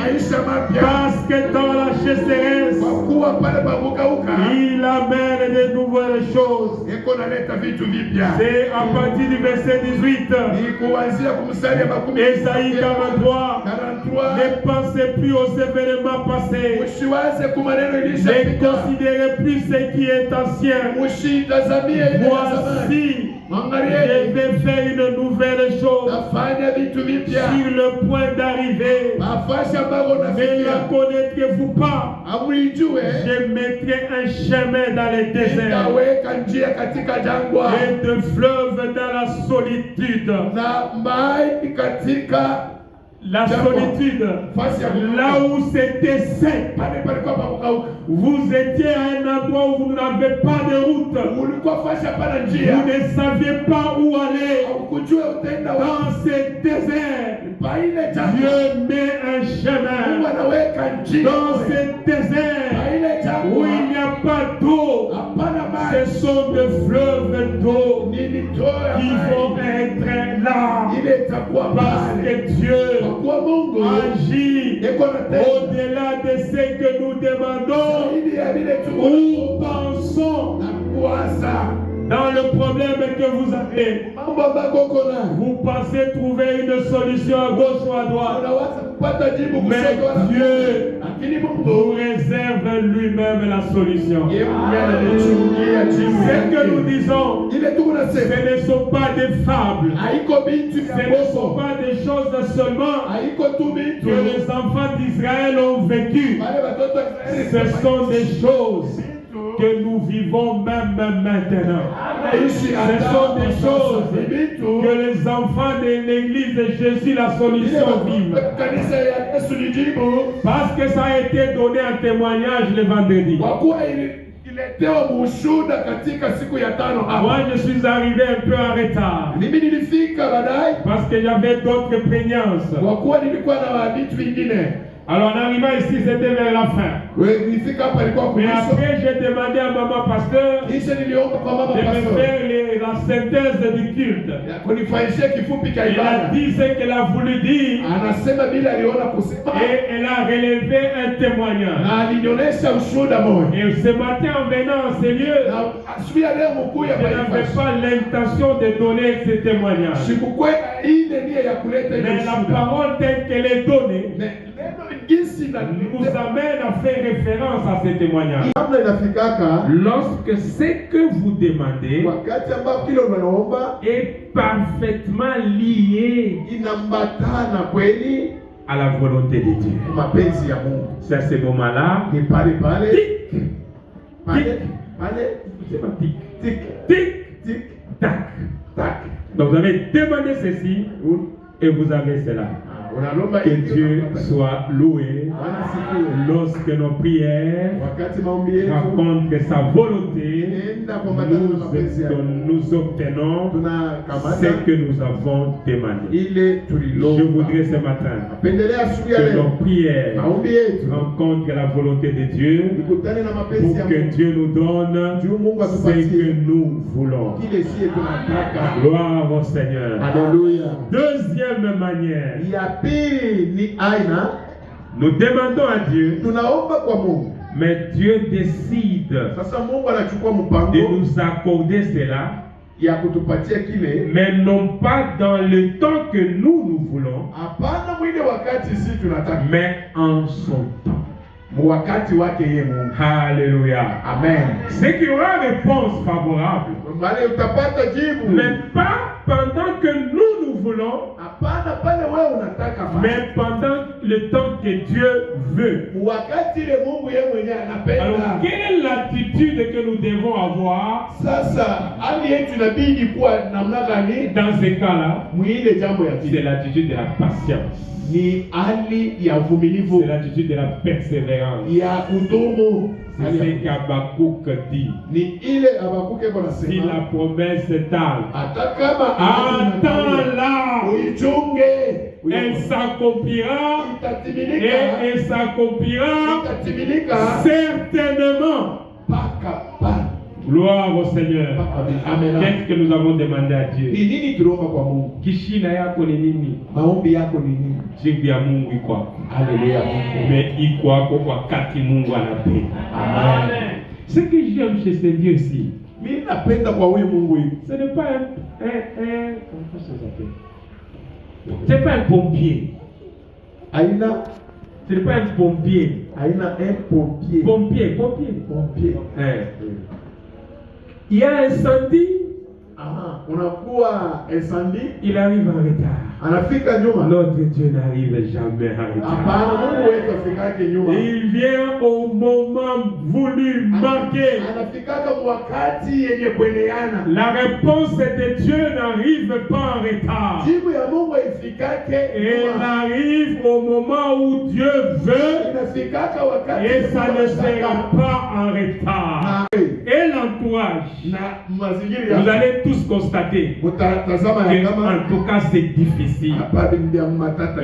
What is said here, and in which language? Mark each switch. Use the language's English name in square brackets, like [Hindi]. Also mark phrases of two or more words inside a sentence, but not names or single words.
[Swahili] maisha mapya. [French] Parce que dans la chasseresse, [Swahili] Kwa kuwa pale pakukauka [French] il amène de nouvelles choses. [Swahili] iko naleta vitu vipya. [French] C'est à partir du verset 18. [Swahili] Ni kuanzia kumstari ya makumi [French] Esaïe 43. 43. Ne pensez plus aux événements passés. [Swahili] Usiwaze ku maneno [French] Ne [Swahili] ilishapita. [French] considérez plus ce qui est ancien. [Swahili] Usitazamie ile ya zamani. [French] Voici, je [Swahili] Angalieni, [French] vais faire une nouvelle chose [Swahili] nafanya vitu vipya. [French] sur le point d'arriver. [Swahili] Nafasi ambako [French] Ne la [Swahili] nafikia [French] connaîtrez-vous pas? [Swahili] amuijue. [French] Je mettrai un chemin dans les déserts [Swahili] Nitaweka njia katika jangwa [French] et de fleuves dans la solitude. [Swahili] na maji katika [French] La solitude, [Swahili] nafasi ya [French] là où c'était sec. [Swahili] pale palikuwa pakukauka. [French] Vous étiez à un endroit où vous n'avez pas de route. [Swahili] Ulikuwa fasi hapana [French] Vous [Swahili] njia. [French] ne saviez pas où aller. [Swahili] Haukujua utaenda wapi. [French] Dans ces déserts, [Swahili] Pa ile jangwa [French] Dieu met un [Swahili] Mungu [French] chemin. [Swahili] anaweka njia. [French] Dans ces [Swahili] Pa [French] déserts [Swahili] ile [French] où [Swahili] jangwa [French] il n'y a pas d'eau, [Swahili] hapana [French] ce [Swahili] maji. [French] sont des fleuves d'eau [Swahili] Ni mito ya [French] qui vont [Swahili] maji. [French] être là. [Swahili] Ile itakuwa [French] Parce [Swahili] pale. [French] que Dieu [Swahili] Kwa kuwa Mungu [French] agit [Swahili] iko na tenda. [French] au-delà de ce que nous demandons [Swahili] Zaidi ya vile [French] ou [Swahili] tuko [French] pensons. [Swahili] na kuwaza. [French] Dans le problème que vous avez, [Swahili] Mambo ambako uko nayo. [French] vous pensez trouver une solution à gauche ou à droite. [Swahili] Unaweza kupata jibu [French] Mais [Swahili] kushoto wala [French] Dieu [Swahili] lakini [French] vous [Swahili] Mungu [French] réserve lui-même la solution. [Swahili] yeye mwenyewe anachungia jibu [French] Ce que nous [Swahili] yake. [French] disons, [Swahili] Ile tu unasema [French] ce ne sont pas des fables. [Swahili] haiko binti [French] Ce [Swahili] vya [French] ne sont [Swahili] bongo. [French] pas des choses seulement [Swahili] Haiko tu bintu. [French] que les enfants d'Israël ont vécues. [Swahili] Wale watoto wa Israeli [French] Ce sont des choses que nous vivons même maintenant. [Swahili] Anaishi [French] Ce sont des choses [Swahili] Ni bintu. [French] que les enfants de l'église de Jésus la solution vivent. [Swahili] Kanisa ya Yesu ni jibu. [French] Parce que ça a été donné en témoignage le vendredi. [Swahili] Kwa kuwa ililetewa mushuda katika siku ya tano hapa. [French] Moi, je suis arrivé un peu en retard. [Swahili] Mimi nilifika baadaye [French] Parce que j'avais d'autres prégnances. [Swahili] kwa kuwa nilikuwa na vitu vingine. [French] Alors en arrivant ici, c'était vers la fin. [Swahili] Wewe nilifika hapa ilikuwa [French] Mais [Swahili] kumwisho. [French] après, j'ai demandé à maman pasteur [Swahili] Kisha niliomba kwa mama [French] de me [Swahili] pastor. [French] faire la synthèse du culte. [Swahili] Ya kunifanyishia kifupi cha [French] Elle a [Swahili] ibada. [French] dit ce qu'elle a voulu dire [Swahili] Anasema bila aliona kusema [French] et elle a relevé un témoignage. [Swahili] na alinionyesha ushuhuda moja. [French] Et ce matin, en venant en ces lieux, [Swahili] Na asubuhi ya leo mkuu ya [French] je n'avais [Swahili] taifa. [French] pas l'intention de donner ce témoignage. [Swahili] Sikukwenda ile nia ya kuleta ile [French] Mais la [Swahili] ushuhuda. [French] parole telle qu'elle est donnée [Swahili] Neno jinsi na [French] nous amène à faire référence à ce témoignage. [Swahili] kabla inafikaka [French] Lorsque ce que vous demandez [Swahili] wakati ambapo kile unaomba [French] est parfaitement lié [Swahili] inambatana kweli [French] à la volonté de Dieu. [Swahili] mapenzi ya Mungu. [French] C'est à ce moment-là, [Swahili] Ni pale pale tic, pale tic, pale [French] c'est pas tic, tic tic, tic tac. tac. Donc vous avez demandé ceci et vous avez cela. [Swahili] Unalomba [French] Que [Swahili] ili [French] Dieu soit loué [Swahili] Bwana sifiwe. [French] lorsque nos prières [Swahili] Wakati maombi yetu [French] rencontrent sa volonté, [Swahili] inaenda kuambatana na mapenzi yake. [French] nous obtenons [Swahili] Tunakamata [French] ce que nous avons demandé. [Swahili] ile [French] Je [Swahili] tulilomba. [French] voudrais ce matin [Swahili] Pendelea asubuhi ya [French] que [Swahili] leo [French] nos prières [Swahili] maombi yetu [French] rencontrent la volonté de Dieu [Swahili] ikutane na mapenzi [French] pour [Swahili] ya [French] que [Swahili] Mungu. [French] Dieu nous donne [Swahili] Juu Mungu [French] ce que [Swahili] atupatie [French] nous voulons. [Swahili] kile siye tunataka. [French] Gloire au Seigneur. [Swahili] Haleluya. [French] Deuxième manière, [Swahili] Ya pili ni aina [French] nous demandons à Dieu, [Swahili] tunaomba kwa Mungu. [French] mais Dieu décide [Swahili] Sasa Mungu anachukua [French] de [Swahili] mpango [French] nous accorder cela, [Swahili] ya kutupatia kile, [French] mais non pas dans le temps que nous voulons, [Swahili] hapana mwile wakati si tunataka, [French] mais en son temps. [Swahili] wakati wake yeye Mungu. [French] Alléluia. Amen. C'est qu'il y aura réponse favorable, [Swahili] Bale utapata jibu, [French] mais pas pendant que nous voulons, [Swahili] hapana pale wewe unataka, [French] mais pendant le temps que Dieu veut. [Swahili] wakati ile Mungu yeye mwenyewe [French] Alors, [Swahili] anapenda. [French] quelle est l'attitude que nous devons avoir [Swahili] Sasa hali yetu inabidi kuwa namna gani? [French] dans ces cas-là? [Swahili] Mwile jambo ya [French] C'est [Swahili] pili [French] l'attitude de la patience. [Swahili] ni hali ya [French] C'est [Swahili] uvumilivu, [French] l'attitude de la persévérance. [Swahili] ya kudumu. [French] C'est ce qu'Habakkuk dit. [Swahili] Ni ile Habakuke kwa [French] Si [Swahili] nasema, [French] la promesse tarde, [Swahili] hata kama [French] attends-la, [Swahili] uichunge, [French] elle s'accomplira [Swahili] itatimilika, [French] et elle s'accomplira [Swahili] itatimilika [French] certainement. [Swahili] mpaka pale. [French] Gloire au Seigneur. [Swahili] Amen. [French] Qu'est-ce que nous avons demandé à Dieu? [Swahili] Ni nini tuliomba kwa Mungu? Kishina yako ni nini? Maombi yako ni nini? Jibu ya Mungu iko hapo. Haleluya Mungu. Mais iko hapo wakati Mungu anapenda. Amen. [French] Ce que j'aime chez ce Dieu-ci, [Swahili] Mimi napenda kwa huyu Mungu hivi. [French] ce n'est pas comment ça s'appelle? C'est pas un pompier. [Swahili] Haina [French] Ce n'est pas un pompier. [Swahili] haina [French] un pompier. Pompier. Il y a incendie, [Swahili] Aha, unakuwa esandi, [French] il arrive en retard. [Swahili] anafika nyuma. [French] Notre Dieu n'arrive jamais en retard. [Swahili] Hapana, Mungu wetu afikake nyuma. [French] Il vient au moment voulu, marqué. [Swahili] Anafikaka wakati yenye kueleana. [French] La réponse de Dieu n'arrive pas en retard. [Swahili] Jibu ya Mungu ifikake [French] Elle [Swahili] nyuma. [French] arrive au moment où Dieu veut [Swahili] Inafikaka wakati [French] et ça [Swahili] Mungu [French] ne [Swahili] anataka. [French] sera pas en retard. Et l'entourage, [Swahili] Na mazingira [French] vous [Swahili] ya [French] allez tous constater [Swahili] mutazama ya [French] que, [Swahili] kama [French] en tout cas, c'est difficile. [Swahili] hapa ndio matata.